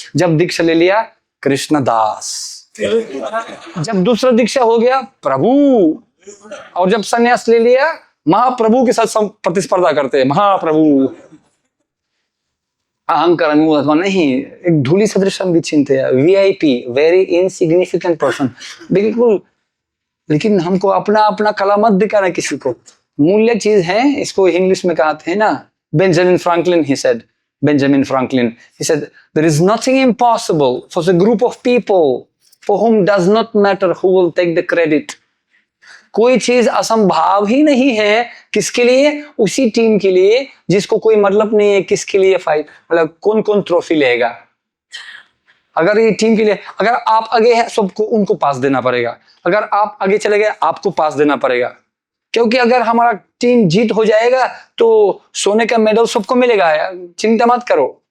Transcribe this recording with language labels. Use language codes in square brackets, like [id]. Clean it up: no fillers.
[hi] जब दीक्षा ले लिया कृष्ण दास, जब दूसरा दीक्षा हो गया प्रभु, और जब संन्यास ले लिया महाप्रभु के साथ प्रतिस्पर्धा करते हैं, महाप्रभु। अहंकार नहीं, एक धूलि सदृश विचिंत है, VIP, वेरी इनसिग्निफिकेंट पर्सन, बिल्कुल। लेकिन हमको अपना अपना कला मत दिखाना किसी को, मूल्य चीज है। इसको इंग्लिश में कहते हैं ना, [en] Benjamin Franklin, he said, Benjamin Franklin, he said, there is nothing impossible for the group of people for whom does not matter who will take the credit. [hi] कोई चीज असंभव ही नहीं है, किसके लिए? उसी टीम के लिए जिसको कोई मतलब नहीं है किसके लिए फाइट, मतलब कौन कौन ट्रॉफी लेगा। अगर ये टीम के लिए, अगर आप आगे हैं सबको उनको पास देना पड़ेगा, अगर आप आगे चले गए आपको पास देना पड़ेगा, क्योंकि अगर हमारा टीम जीत हो जाएगा तो सोने का मेडल सबको मिलेगा, चिंता मत करो।